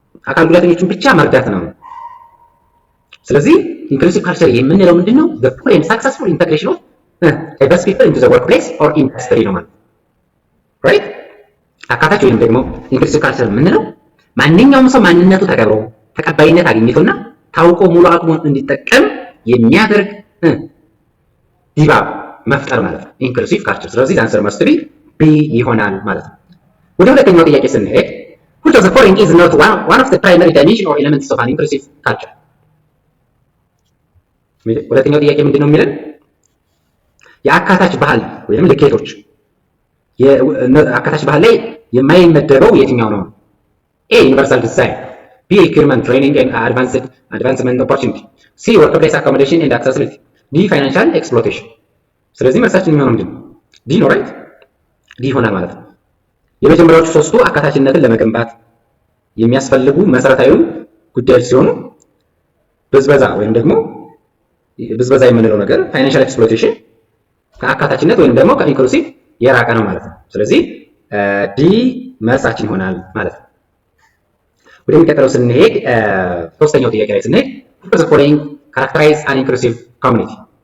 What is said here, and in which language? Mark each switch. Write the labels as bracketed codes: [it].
[am] አካል ጉዳተኞችን ብቻ መርዳት ነው። ስለዚህ ኢንክሉሲቭ ካልቸር የምንለው ምንድነው? [en] the full and successful integration of diverse people into the workplace or industry [am] ነው ማለት [en] right? [am] አካታች ወይም ደግሞ ኢንክሉሲቭ ካልቸር የምንለው ማንኛውም ሰው ማንነቱ ተከብሮ ተቀባይነት አግኝቶና ታውቆ ሙሉ አቅሙን እንዲጠቀም የሚያደርግ ድባብ መፍጠር ማለት ነው ኢንክሉሲቭ ካልቸር። ስለዚህ አንሰር መስት ቢ ቢ ይሆናል ማለት ነው። ወደ ሁለተኛው ጥያቄ ስንሄድ [en] which of the following is not one of the primary dimensions or elements of an inclusive culture? [am] ሁለተኛው ጥያቄ ምንድነው የሚለን? የአካታች ባህል ወይም ልኬቶች የአካታች ባህል ላይ የማይመደበው የትኛው ነው? [en] A. universal design. B. recruitment training and advancement opportunity. C. workplace accommodation and accessibility. D. financial exploitation. [am] ስለዚህ መልሳችን የሚሆነው ምንድነው? ዲ ነው ራይት። ዲ ይሆናል ማለት ነው። የመጀመሪያዎቹ ሶስቱ አካታችነትን ለመገንባት የሚያስፈልጉ መሰረታዊ ጉዳዮች ሲሆኑ ብዝበዛ ወይም ደግሞ ብዝበዛ የምንለው ነገር ፋይናንሻል ኤክስፕሎይቴሽን ከአካታችነት ወይም ደግሞ ከኢንክሉሲቭ የራቀ ነው ማለት ነው። ስለዚህ ዲ መልሳችን ይሆናል ማለት ነው። ወደሚቀጥለው ስንሄድ ሶስተኛው ጥያቄ ላይ ስንሄድ [en] the following characterize an inclusive community?